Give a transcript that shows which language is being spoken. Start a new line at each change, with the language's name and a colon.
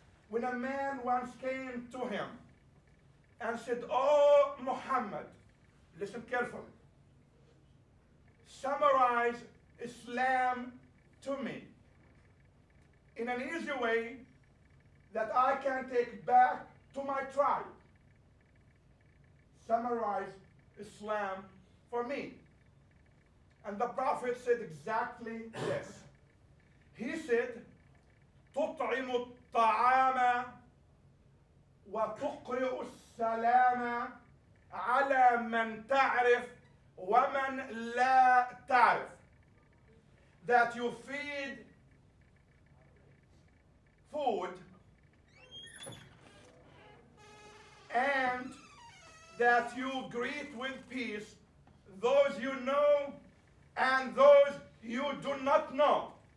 English: When a man once came to him and said, "Oh Muhammad, listen carefully, summarize Islam to me in an easy way that I can take back to my tribe. Summarize Islam for me." And the Prophet said exactly this. He said,
Arabic: تطعم الطعام وتقرئ السلام على من تعرف ومن لا تعرف.
English: That you feed food and that you greet with peace those you know and those you do not know.